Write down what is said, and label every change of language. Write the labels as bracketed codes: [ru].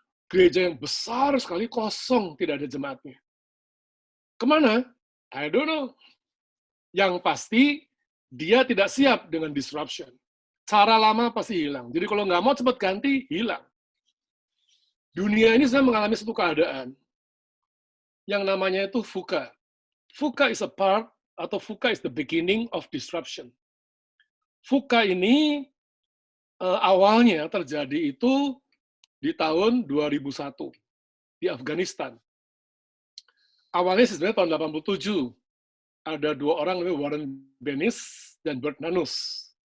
[id] Gereja yang besar sekali kosong, tidak ada jemaatnya. Kemana? [en] I don't know. [id] Yang pasti, dia tidak siap dengan disruption. Cara lama pasti hilang. Jadi kalau nggak mau cepat ganti, hilang. Dunia ini sedang mengalami satu keadaan yang namanya itu VUCA. [en] VUCA is a part, [id] atau [en] VUCA is the beginning of disruption. [id] VUCA ini awalnya terjadi itu di tahun 2001 di Afghanistan. Awalnya sebenarnya tahun 87 ada 2 orang namanya Warren Bennis dan Bert Nanus.